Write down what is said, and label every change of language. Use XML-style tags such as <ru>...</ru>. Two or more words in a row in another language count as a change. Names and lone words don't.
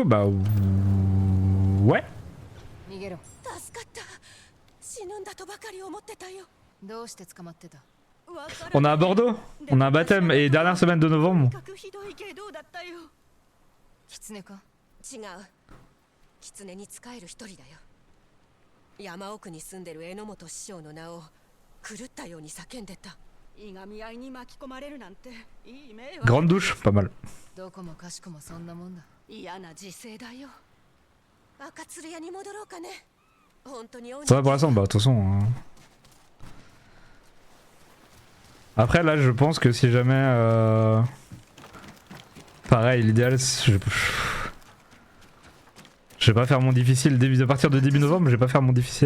<fr>Bah ouais. On a à Bordeaux, on a un baptême et dernière semaine de novembre.</fr> <ja>違う。狐に仕える一人だよ。山奥に住んでる榎本師匠の名を狂ったように叫んでた。いがみ合いに巻き込まれるなんていい迷惑。</ja> <fr>Grande douche, pas mal.</fr> <ja>どこもかしこもそんなもんだ。嫌な時勢だよ。赤鶴屋に戻ろうかね。本当に。</ja> <fr>Ça va pour l'instant, bah de toute façon. Après là, je pense que si jamais, pareil, l'idéal, je vais pas faire mon difficile à partir de début novembre. Je vais pas faire mon difficile.</fr>